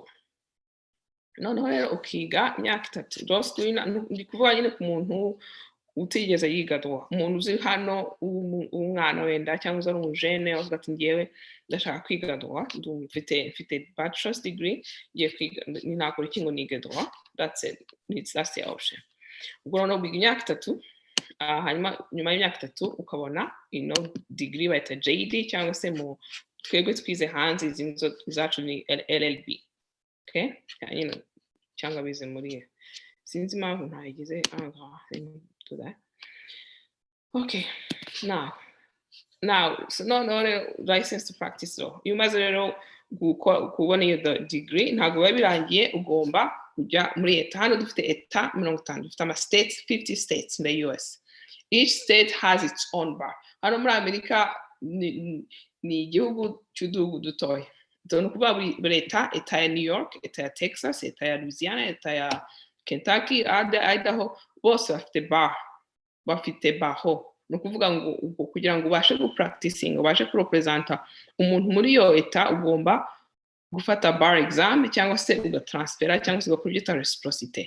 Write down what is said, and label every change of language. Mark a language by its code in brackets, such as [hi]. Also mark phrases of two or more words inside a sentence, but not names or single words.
[rw] Noneho rero ukiga imyaka 3. Law school ndi kuvuga nyine ku muntu utigeze yiga droit, umuntu uzi hano umwana wenda cyangwa uzi ari umujene avuga ati ngiyewe ndashaka kwiga droit, mfite bachelor's degree, ngiye kwiga ninakora iki ngo nige droit. [en] That's the option. [rw] Ubwo noneho biga imyaka 3, hanyuma nyuma y'imyaka 3 ukabona degree bayita JD, cyangwa se mu twebwe twize hanze izi zacu ni LLB. Okay, cyangwa bize muri sinzi impamvu ntayigize [en] to that. Okay, now so no license to practice law. You must [rw] rero kubona iyo degree ntabwo biba birangiye, ugomba kujya muri leta. Hano dufite leta 50, dufite ama states 50 [en] states in the US. Each state has its own bar. [rw] Hano muri Amerika ni igihugu cy'uduhugu dutoya. Ni ukuvuga leta ya New York, leta ya Texas, leta ya Louisiana, leta ya Kentucky, Idaho, bose bafite baho. Ni ukuvuga ngo kugira ngo ubashe gupracticing, ubashe kurepresenta umuntu muri iyo leta, ugomba gufata [en] bar exam [rw] cyangwa se ugatransfera cyangwa se ugakora ibyo reciprocity.